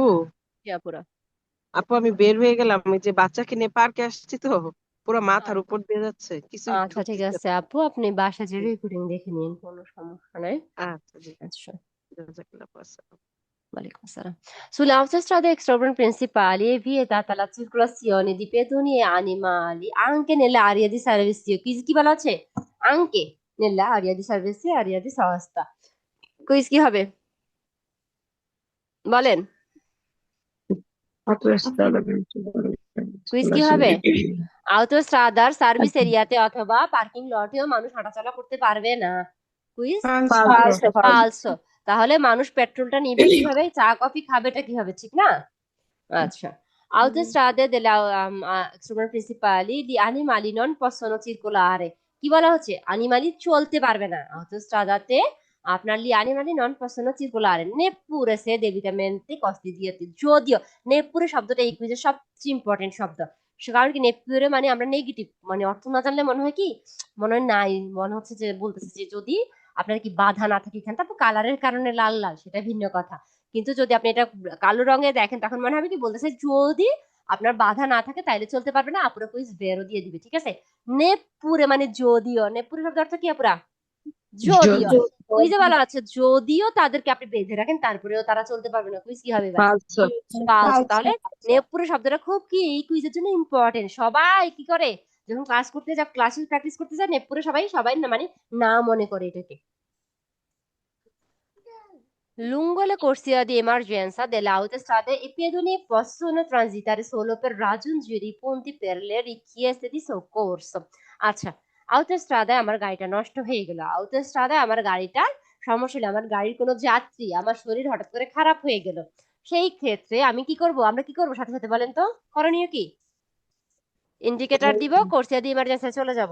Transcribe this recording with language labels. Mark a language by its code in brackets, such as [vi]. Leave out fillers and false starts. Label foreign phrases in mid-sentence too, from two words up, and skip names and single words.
[bn] কি আপুরা? আপু আমি বের হয়ে গেলাম, ওই যে বাচ্চাকে নিয়ে পার্কে আসছি তো, পুরো মাথার উপর দিয়ে যাচ্ছে, কিছু আচ্ছা ঠিক ঢুকতেছে আছে না। আপু, আপনি বাসা যে রেকর্ডিং দেখে নিন, কোনো সমস্যা নাই। আচ্ছা জি, আচ্ছা, [ar] جزاك الله السلام. وعليكم السلام. [it] Sulle autostrade extraurban principali è vietata la circolazione di pedoni e animali anche nell'area di servizio, [bn] কি বলা আছে? [it] anche nell'area di servizio e area di sosta। [bn] কুইজ কি হবে বলেন? কুইজ কি হবে? autostradar সার্ভিস এরিয়াতে অথবা পার্কিং লটেও মানুষ হাঁটাচলা করতে পারবে না। কুইজ ফালসো। ফালসো। তাহলে মানুষ পেট্রোলটা নিবে কিভাবে, চা কফি খাবেটা কিভাবে, ঠিক না? আচ্ছা, [it] autostrade della extraurban principali di animali non possono circolare, [bn] কি বলা হচ্ছে? [it] animali [bn] চলতে পারবে না [it] autostradate, আপনার li animali non possono circolare neppure se debitamente custoditi, [bn] যদিও নেপুরে শব্দটা এই কুইজের সবচেয়ে ইম্পর্টেন্ট শব্দ। কারণ কি নেপুরে মানে আমরা নেগেটিভ মানে অর্থ না জানলে মনে হয় কি, মনে হয় নাই, মনে হচ্ছে যে বলতেছে যে যদি আপনার কি বাধা না থাকে এখানে, তারপর কালারের কারণে লাল লাল সেটা ভিন্ন কথা, কিন্তু যদি আপনি এটা কালো রঙে দেখেন তখন মনে হবে কি বলতেছে যদি আপনার বাধা না থাকে তাইলে চলতে পারবে না, আপুরা কুইজ বেরও দিয়ে দিবে, ঠিক আছে? নেপুরে মানে যদিও, নেপুরে শব্দ অর্থ কি আপুরা? যদিও। যদি কুইজে বলা আছে যদিও তাদেরকে আপনি বেঁধে রাখেন তারপরেও তারা চলতে পারবে না, কুইজ কি হবে এবার? ফালসো ফালসো। তাহলে নেপুরে শব্দটা খুব কি এই কুইজের জন্য ইম্পর্টেন্ট। সবাই কি করে যখন ক্লাস করতে যায়, ক্লাসে প্র্যাকটিস করতে যায়, নেপুরে সবাই সবাই না মানে না মনে করে এটাকে। [it] Lungo le corsie di emergenza dell'autostrada i pedoni possono transitare solo per raggiungere i punti per le richieste di soccorso. [bn] আচ্ছা, autostradaয় আমার গাড়িটা নষ্ট হয়ে গেল, autostradaয় আমার গাড়িটার সমস্যা হলো, আমার গাড়ির কোনো যাত্রী, আমার শরীর হঠাৎ করে খারাপ হয়ে গেল, সেই ক্ষেত্রে আমি কি করব, আমরা কি করব সাথে সাথে বলেন তো, করণীয় কি? ইন্ডিকেটর দিব, কোর্সিয়া দিয়ে ইমার্জেন্সি চলে যাব।